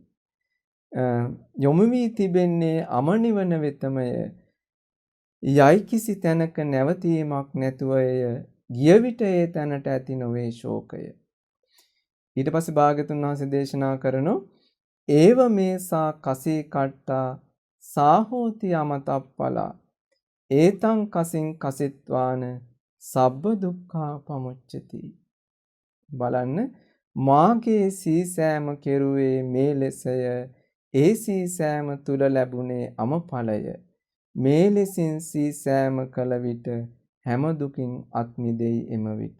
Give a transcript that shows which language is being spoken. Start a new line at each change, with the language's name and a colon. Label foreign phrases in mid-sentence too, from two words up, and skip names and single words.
Sinhala: යොමු වී තිබෙන්නේ අමනිවන වෙතමය. යයි කිසි තැනක නැවතීමක් නැතුව එය ගිය විට ඒ තැනට ඇති නොවේ ශෝකය. ඊට පස්සේ භාග්‍යතුන් වහන්සේ දේශනා කරනෝ
Pali: ඒව මේසා කසී කට්ටා සාහෝති අමතප්පලා ඒතං කසින් කසිත්වාන සබ්බ දුක්ඛා පමුච්චති.
Sinhala: බලන්න මාගේ සීසෑම කෙරුවේ මේ ලෙසය. ඒ සීසෑම තුල ලැබුණේ අමඵලය. මේ ලෙසින් සීසෑම කළ විට හැම දුකින් අත් මිදෙයි එම විට.